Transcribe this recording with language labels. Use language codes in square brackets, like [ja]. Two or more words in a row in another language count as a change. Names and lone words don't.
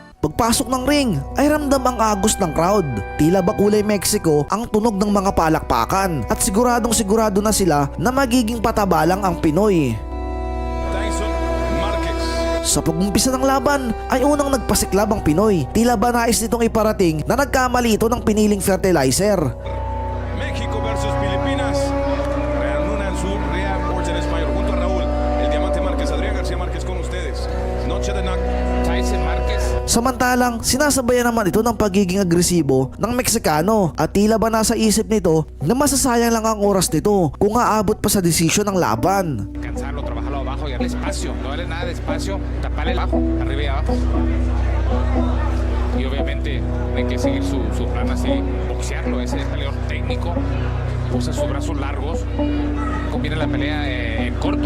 [tl] Pagpasok ng ring ay ramdam ang agos ng crowd. Tila ba kulay Mexico ang tunog ng mga palakpakan at siguradong sigurado na sila na magiging patabalang ang Pinoy. Sa pag-umpisa ng laban ay unang nagpasiklab ang Pinoy. Tila ba nais nitong iparating na nagkamali ito ng piniling fertilizer. [es] México versus Filipinas. Reanudan su orden español junto a Raúl, el Diamante Márquez, Adrián García Márquez con ustedes. Noche de Tyson Márquez. [tl] Samantalang sinasabayan naman ito ng pagiging agresibo ng Meksikano at tila ba nasa isip nito na masasayang lang ang oras nito kung aabot pa sa desisyon ng laban. [es] Cansarlo, trabajarlo abajo y darle espacio, no darle nada de espacio, taparle abajo, arriba y abajo. Y obviamente hay que seguir su plan así, boxearlo, ese peleador técnico, usa sus brazos largos, conviene la pelea en corto.